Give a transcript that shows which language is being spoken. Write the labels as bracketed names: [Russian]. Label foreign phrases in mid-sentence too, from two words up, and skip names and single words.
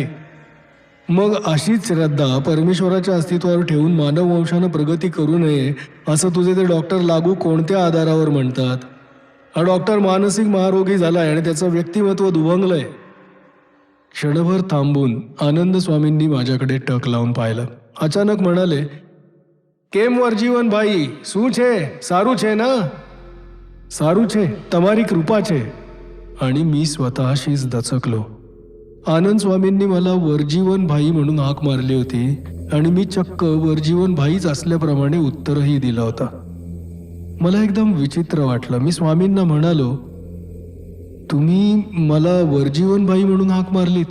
[Marathi] मग अशीच श्रद्धा परमेश्वराच्या अस्तित्वावर ठेवून मानववंशानं प्रगती करू नये असं तुझे ते डॉक्टर लागू कोणत्या आधारावर म्हणतात? हा डॉक्टर मानसिक महारोगी झालाय आणि त्याचं व्यक्तिमत्व दुभंगलंय. क्षणभर थांबून आनंद स्वामींनी माझ्याकडे टक लावून पाहिलं. अचानक म्हणाले, केम वरजीवन भाई, [Gujarati] શું છે? સારું છે ना? સારું છે, તમારી કૃપા છે. [Marathi] आणि मी स्वतःशीच दचकलो. आनंद स्वामींनी मला वरजीवन भाई म्हणून हाक मारली होती आणि मी चक्क वरजीवन भाईच असल्याप्रमाणे उत्तरही दिलं होता. मला एकदम विचित्र वाटलं. मी स्वामींना म्हणालो, तुम्ही मला वरजीवन भाई म्हणून हाक मारलीत?